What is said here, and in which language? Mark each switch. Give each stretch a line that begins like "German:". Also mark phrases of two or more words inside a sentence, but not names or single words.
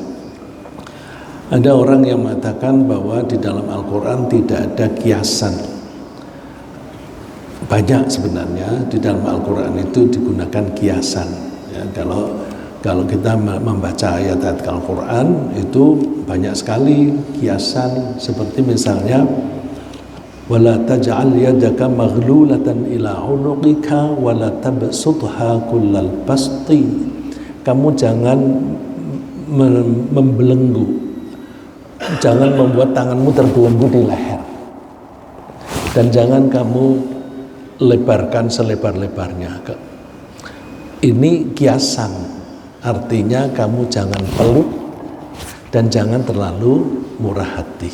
Indonesian: Ada orang yang mengatakan bahwa di dalam Al-Quran tidak ada kiasan. Banyak sebenarnya di dalam Al-Quran itu digunakan kiasan. Ya, kalau kita membaca ayat-ayat Al-Quran itu banyak sekali kiasan, seperti misalnya
Arabic: ولا تجعل يدك مغلولة إلى عنقك ولا تبسطها كل البسط.
Indonesian: Kamu jangan membelenggu, jangan membuat tanganmu terbelenggu di leher, dan jangan kamu lebarkan selebar-lebarnya. Ini kiasan, artinya kamu jangan pelit dan jangan terlalu murah hati.